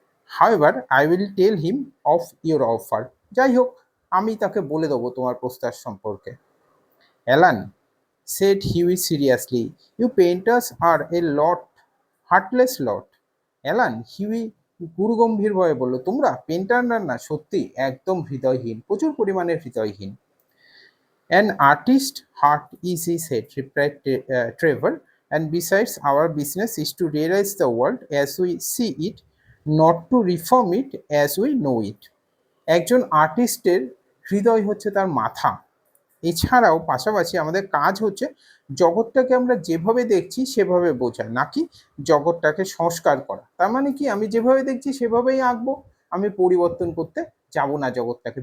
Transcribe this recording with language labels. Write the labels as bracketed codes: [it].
[en] However I will tell him of your offer. [bn] যাই হোক, আমি তাকে বলে দেবো তোমার প্রস্তাব সম্পর্কে। [en] Alan, said Huey seriously, you painters are a lot, heartless lot. [bn] Alan, Huey গুরুগম্ভীর ভয়ে বলল, তোমরা পেন্টাররা না সত্যি একদম হৃদয়হীন, প্রচুর পরিমাণে হৃদয়হীন। [en] An artist's heart is his head, replied Trevor, and besides, our business is to realize the world as we see it, not to reform it as we know it. [bn] একজন আর্টিস্টের হৃদয় হচ্ছে তার মাথা। এছাড়াও পাশাপাশি আমাদের কাজ হচ্ছে জগৎটাকে আমরা যেভাবে দেখছি সেভাবে বোঝা, নাকি জগৎটাকে সংস্কার করা। তার মানে কি, আমি যেভাবে দেখছি সেভাবেই আঁকবো, আমি পরিবর্তন করতে যাব না জগৎটাকে।